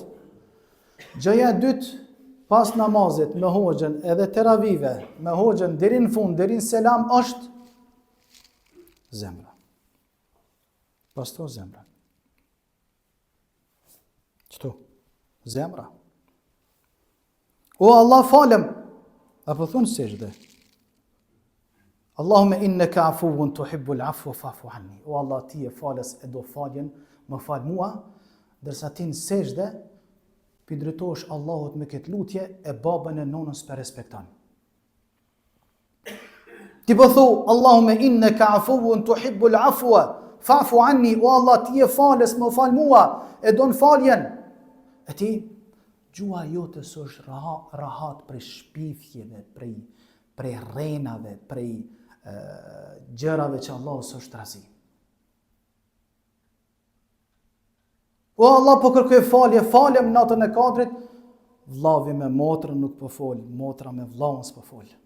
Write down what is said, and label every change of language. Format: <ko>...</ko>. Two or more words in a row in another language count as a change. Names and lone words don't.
<sq>Gjaja e dytë, pas namazit me hoxhën edhe teravive, me hoxhën deri në fund, deri në selam, është zemra. Pasto zemra. Qëtu? Zemra. O Allah, falem. Apo thunë sejdë.</sq> <ar>اللهم إنك عفو تحب العفو فاعف عني.</ar> <sq>O Allah, ti e falës e do faljen, më fal mua, dërsa ti në sejdë drejtohesh Allahut me këtë lutje e babën e nonës për respekton. Ti po thu,</sq> <ar>اللهم إنك عفو تحب العفو فاعف عني.</ar> <sq>O Allah, ti e falës, më fal mua, e don faljen. E ti, gjua jote së është rahat prej shpifjeve, prej rrenave, prej gjërave që Allah së është razi. O Allah, po kërkoj falje, falem natën e kadrit, vllavi me motrën nuk po fol, motra me vllahun s'po fol.</sq>